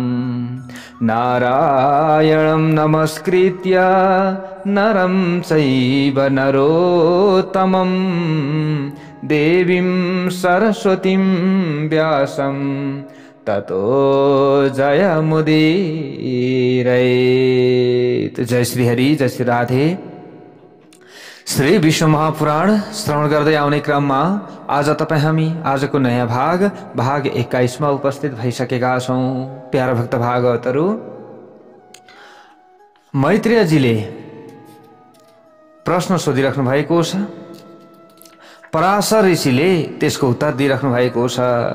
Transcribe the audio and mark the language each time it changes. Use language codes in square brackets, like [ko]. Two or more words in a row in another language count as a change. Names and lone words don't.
[sa] नारायणं नमस्कृत्य नरं चैव नरोत्तमं देवीं सरस्वतीं व्यासं ततो जयमुदीरयेत्। [ne] जय श्री हरि, जय श्री राधे। श्री विष्णु महापुराण श्रवण गर्दै आउने क्रममा आज हामी आजको नयाँ भाग 21 मा उपस्थित भइसकेका छौं। प्यारा भक्त भागवतहरू, मैत्रेयजीले प्रश्न सोधिराख्नु भएको छ, पराशर ऋषिले त्यसको उत्तर दिइराख्नु भएको छ।